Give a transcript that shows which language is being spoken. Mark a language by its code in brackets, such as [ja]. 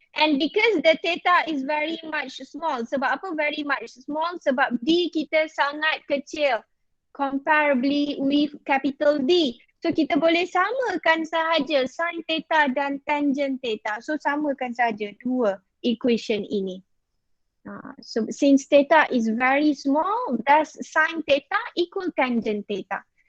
[en] And because the theta is very much small. [ms] Sebab apa [en] very much small? [ms] Sebab D kita sangat kecil. [en] Comparably with capital D. [ms] So kita boleh samakan sahaja sin theta dan tangent theta. So samakan sahaja dua equation ini. [en] So since theta is very small, thus sin theta equal tangent theta.